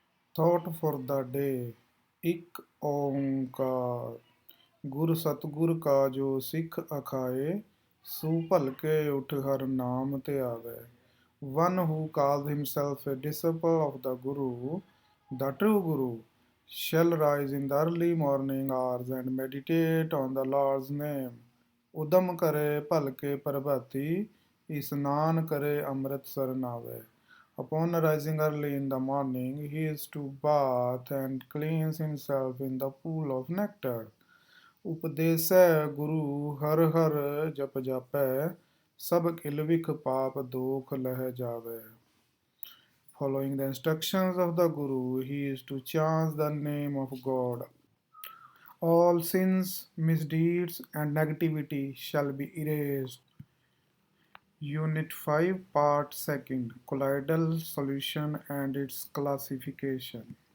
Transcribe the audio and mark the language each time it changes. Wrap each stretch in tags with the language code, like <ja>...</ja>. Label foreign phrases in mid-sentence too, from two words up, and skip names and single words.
<en>Thought for the day.</en> <pa>ਇੱਕ ਓੰਕਾਰ ਗੁਰ ਸਤਿਗੁਰ ਕਾ ਜੋ ਸਿੱਖ ਅਖਾਏ ਸੂ ਭਲਕੇ ਉਠ ਹਰ ਨਾਮ ਤੇ ਆਵੇ.</pa> <en>One who calls himself a disciple of the Guru, the true Guru, shall rise in the early morning hours and meditate on the Lord's name.</en> <pa>ਉਦਮ ਕਰੇ ਭਲਕੇ ਪ੍ਰਭਾਤੀ, ਇਸਨਾਨ ਕਰੇ ਅੰਮ੍ਰਿਤਸਰ ਨਾਵੇ.</pa> <en>Upon rising early in the morning, he is to bath and cleanse himself in the pool of nectar.</en> <pa>ਉਪਦੇਸੈ ਗੁਰੂ ਹਰ ਹਰ ਜਪ ਜਾਪੈ, ਸਭ ਕਿਲ ਵਿਖ ਪਾਪ ਦੋਖ ਲਹਿ ਜਾਵੇ.</pa> <en>Following the instructions of the Guru, he is to chant the name of God. All sins, misdeeds, and negativity shall be erased. Unit 5, Part 2, Colloidal Solution and its Classification.</en>